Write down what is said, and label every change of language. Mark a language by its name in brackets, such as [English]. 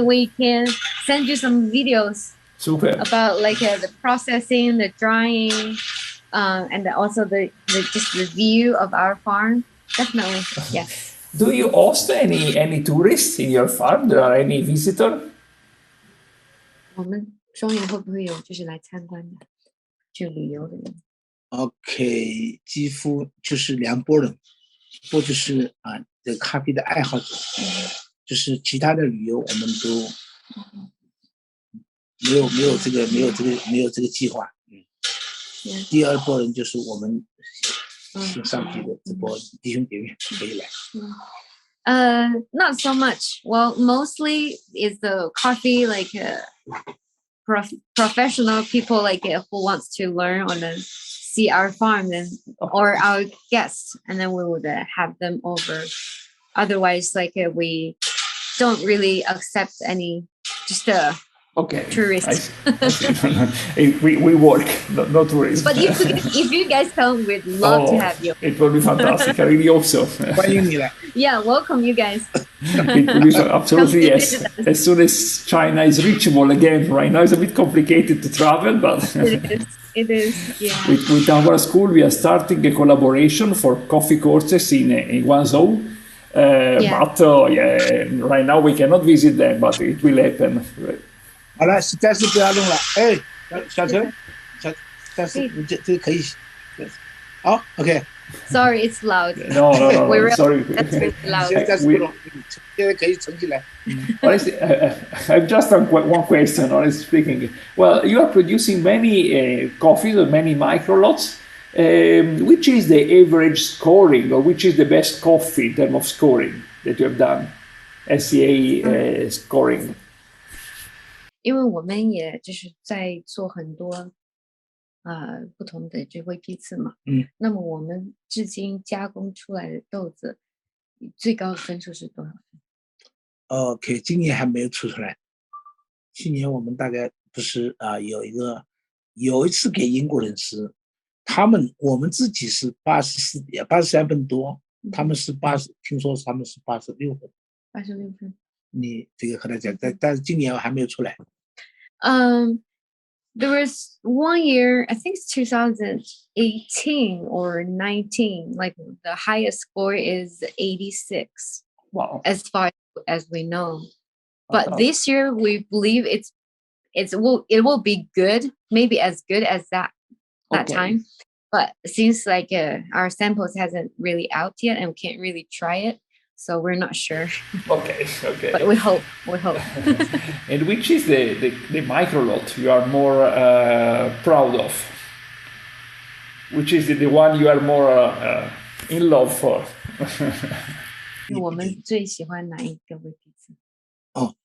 [English] We can send you some videos. Super. About like the processing, the drying, and also the just the view of our farm. Definitely, yes. Do you host any tourists in your farm? There are any visitor? [Chinese] 我们双园会不会有就是来参观的，去旅游的人？OK， 几乎就是两拨人，一波就是这个咖啡的爱好者，就是其他的旅游我们都没有这个计划。第二波人就是我们上级的这波弟兄姐妹可以来。 [English] Not so much. Well, mostly is the coffee like professional people like who wants to learn or then see our farm and or our guests, and then we would have them over. Otherwise, like we don't really accept any just tourists. we work, not tourists. But if you guys come, we'd love to have you. It will be fantastic. I really hope so. Yeah, welcome you guys. It will be absolutely yes. As soon as China is reachable again. Right now it's a bit complicated to travel, but it is. Yeah. With our school, we are starting a collaboration for coffee courses in Guangzhou. But right now we cannot visit them, but it will happen. [Chinese] 好了，暂时不要弄了。哎，小陈，暂时你这个可以。好 ，OK。 [English] Sorry, it's loud. No, sorry. That's really loud. [Chinese] 现在不弄，现在可以存起来。 [English] Honestly, I've just one question, honestly speaking. Well, you are producing many coffees, many micro lots. Which is the average scoring, or which is the best coffee in terms of scoring that you have done? SCA scoring. [Chinese] 因为我们也就是在做很多不同的就微批次嘛，那么我们至今加工出来的豆子最高的分数是多少分？OK， 今年还没有出来。去年我们大概不是有一次给英国人吃，我们自己是83分多，他们是听说他们是86分。 86分。你这个和他讲，但是今年还没有出来。 [English] There was one year, I think it's 2018 or 19, like the highest score is 86. Wow. As far as we know. But this year we believe it will be good, maybe as good as that. that time. But since like our samples hasn't really out yet and we can't really try it, so we're not sure. Okay. But we hope. And which is the micro lot you are more proud of? Which is the one you are more in love for? [Chinese] 我们最喜欢哪一个味道？